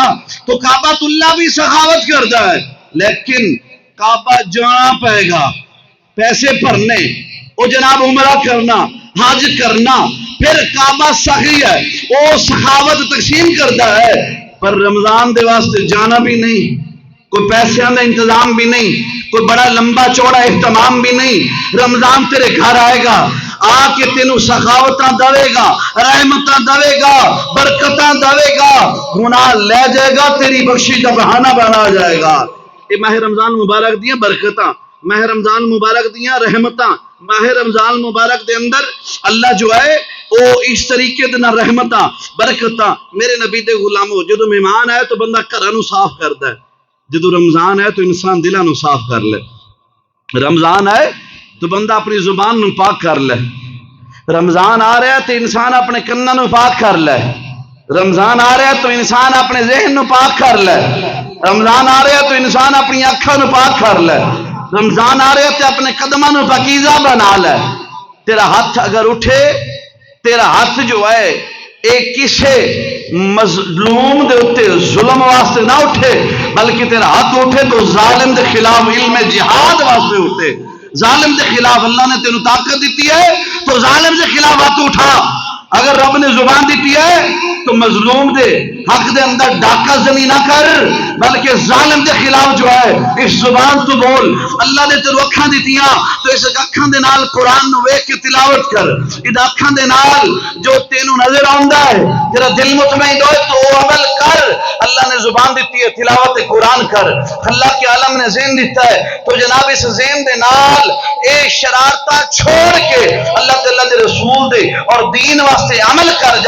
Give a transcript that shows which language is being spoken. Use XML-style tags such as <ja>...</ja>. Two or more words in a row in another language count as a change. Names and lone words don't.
<ur>تو کعبۃ اللہ بھی سخاوت کرتا ہے، لیکن کعبہ جانا پائے گا، پیسے بھرنے، وہ جناب عمرہ کرنا، حج کرنا، پھر کعبہ سخی ہے، وہ سخاوت تقسیم کرتا ہے، پر رمضان</ur> <pa>دے واسطے</pa> <ur>جانا بھی نہیں، کوئی پیسے کا انتظام بھی نہیں، کوئی بڑا لمبا چوڑا اہتمام بھی نہیں۔</ur> <pa>رمضان تیرے گھر آئے گا، آ کے تینوں سخاوتاں دے گا، رحمتاں دے گا، برکتاں دے گا، گناہ لے جائے گا، تیری بخشش کا بہانہ بنا جائے گا۔ یہ ماہ رمضان مبارک دیاں برکتاں، ماہ رمضان مبارک دیاں رحمتاں، ماہ رمضان مبارک دے اندر اللہ جو ہے وہ اس طریقے دے نہ رحمتاں برکتاں۔ میرے نبی دے غلاموں جدو مہمان آئے تو بندہ گھراں نو صاف کردا ہے، جدو رمضان ہے تو انسان دلاں نو صاف کر لے، رمضان آئے تو بندہ اپنی زبان نو پاک کر لے، رمضان آ رہا ہے تو انسان اپنے کناں نو پاک کر لے، رمضان آ رہا ہے تو انسان اپنے ذہن نو پاک کر لے، رمضان آ رہا ہے تو انسان اپنی اکھاں نو پاک کر لے، رمضان آ رہا ہے تو اپنے قدماں نو پاکیزہ بنا لے۔ تیرا ہاتھ اگر اٹھے، تیرا ہاتھ جو ہے ایک کسے مظلوم دے اتے ظلم واسطے نہ اٹھے، بلکہ تیرا ہاتھ اٹھے تو ظالم دے خلاف علم جہاد واسطے اٹھے۔ ظالم دے خلاف اللہ نے تینوں طاقت دیتی ہے تو ظالم دے خلاف ہاتھ اٹھا۔ اگر رب نے زبان دیتی ہے تو مظلوم دے حق دے اندر ڈاکہ زنی نہ کر، بلکہ ظالم دے خلاف جو ہے اس زبان تو بول۔ اللہ نے تیرو اکھاں دیتیاں تو اس اکھاں دے نال قرآن نو ویکھ کے تلاوت کر، اس اکھاں دے نال جو تینوں نظر آندا ہے تیرا دل مطمئن ہوئے تو وہ عمل کر۔ اللہ نے زبان دیتی ہے تلاوت قرآن کر، اللہ کے عالم نے ذہن دیتا ہے تو جناب اس ذہن دے نال اے شرارتہ چھوڑ کے اللہ تعالیٰ دے رسول دے اور دین واسطے عمل کر جا۔</pa>